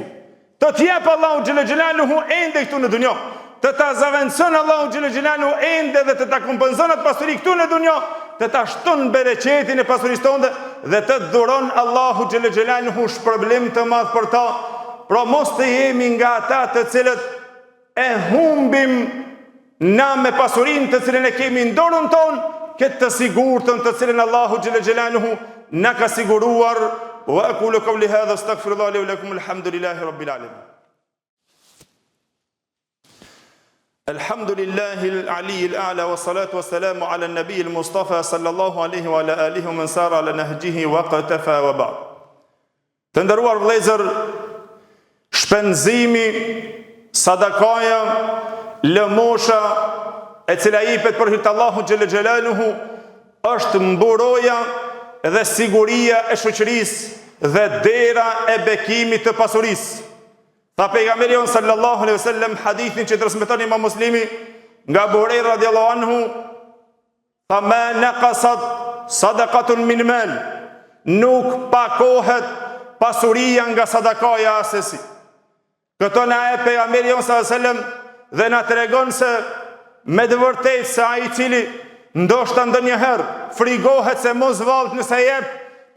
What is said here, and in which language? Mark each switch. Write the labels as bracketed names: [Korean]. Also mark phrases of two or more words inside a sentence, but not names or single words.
[Albanian] Të t'jep Allahu [Arabic] جل جلاله [Albanian] ende këtu në dunjë, të ta zaventson Allahu [Arabic] جل جلاله [Albanian] ende dhe të ta kompenzon atë pasuri këtu në dunjë, të ta shton bereqetin e pasurisë tonë dhe të dhuron Allahu [Arabic] جل جلاله [Albanian] shpërblim të madh për ta. Pra mos të jemi nga ata të cilët e humbim na me pasurinë të cilën e kemi në dorën tonë, këtë të sigurtën të cilën Allahu [Arabic] جل جلاله [Albanian] na ka siguruar. [Arabic] وأقول قولي هذا أستغفر الله لي ولكم، الحمد لله رب العالمين. الحمد لله العلي الأعلى والصلاة والسلام على النبي المصطفى صلى الله عليه وعلى آله ومن سار على نهجه وقفا وبعد. [Albanian] Të nderuar vëllezër, shpenzimi, sadakaja, lëmosha e cila jepet për hir të Allahut [Arabic] جل جلاله [Albanian] është mburoja dhe siguria e shoqërisë dhe dera e bekimit të pasurisë. Tha pejgamberi [Arabic] صلى الله عليه وسلم, [Albanian] hadithin që transmeton Imam Muslimi nga Abu Huraira [Arabic] رضي الله عنه, فما نقصت صدقة من مال, [Albanian] nuk pakohet pasuria nga sadakaja asesi. Këto na e pejgamberi [Arabic] صلى الله عليه وسلم [Albanian] dhe na tregon se me të vërtetë se ai i cili ndoshta ndonjëherë frigohet se mos vallët nëse jep